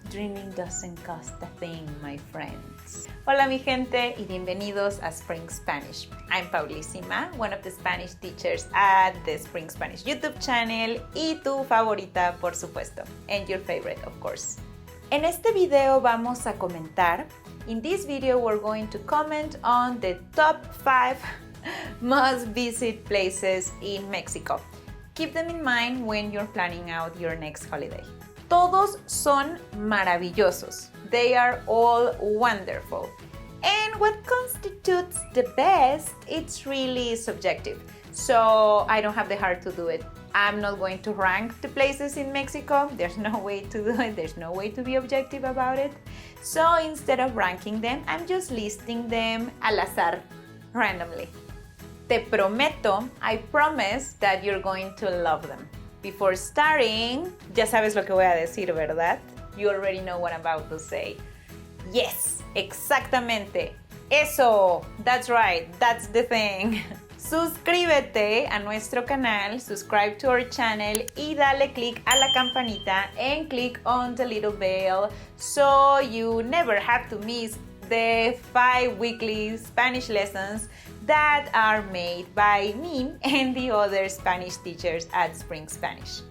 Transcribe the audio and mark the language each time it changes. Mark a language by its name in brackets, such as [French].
[English] Dreaming doesn't cost a thing, my friends. [Spanish] Hola mi gente y bienvenidos a Spring Spanish. [English] I'm Paulísima, one of the Spanish teachers at the Spring Spanish YouTube channel [Spanish] y tu favorita, por supuesto, [English] and your favorite, of course. [Spanish] En este video vamos a comentar. [English] In this video we're going to comment on the top 5 must visit places in Mexico. Keep them in mind when you're planning out your next holiday. [Spanish] Todos son maravillosos. [English] They are all wonderful. And what constitutes the best, it's really subjective. So I don't have the heart to do it. I'm not going to rank the places in Mexico. There's no way to do it. There's no way to be objective about it. So instead of ranking them, I'm just listing them [Spanish] al azar, [English] randomly. [Spanish] Te prometo, [English] I promise that you're going to love them. Before starting, [Spanish] ya sabes lo que voy a decir, ¿verdad? [English] You already know what I'm about to say. Yes, [Spanish] exactamente. Eso, [English] that's right, that's the thing. [Spanish] Suscríbete a nuestro canal, [English] subscribe to our channel [Spanish] y dale click a la campanita [English] and click on the little bell so you never have to miss the 5 weekly Spanish lessons that are made by me and the other Spanish teachers at Spring Spanish.